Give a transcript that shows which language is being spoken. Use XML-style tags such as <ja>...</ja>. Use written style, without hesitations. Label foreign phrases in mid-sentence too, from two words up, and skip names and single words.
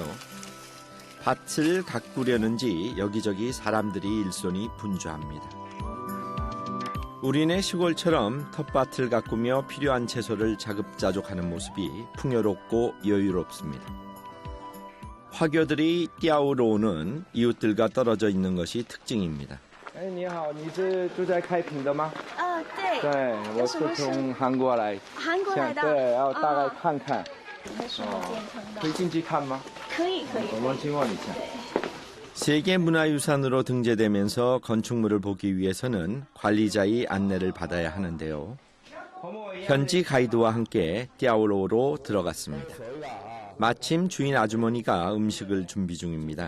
<ko>밭을 가꾸려는지 여기저기 사람들이 일손이 분주합니다. 우리네 시골처럼 텃밭을 가꾸며 필요한 채소를 자급자족하는 모습이 풍요롭고 여유롭습니다. 화교들이 띠아오로우는 이웃들과 떨어져 있는 것이 특징입니다.</ko> <zh>你好，你是住在开平的吗？对。对，我是从韩国来。韩国来的。对，然后大概看看。是很健康的。可以进去看吗？可以。我们经过一下。</zh> <ko>세계문화유산으로 등재되면서 건축물을 보기 위해서는 관리자의 안내를 받아야 하는데요. 현지 가이드와 함께 띠아오로우로 들어갔습니다. 마침 주인 아주머니가 음식을 준비 중입니다.</ko>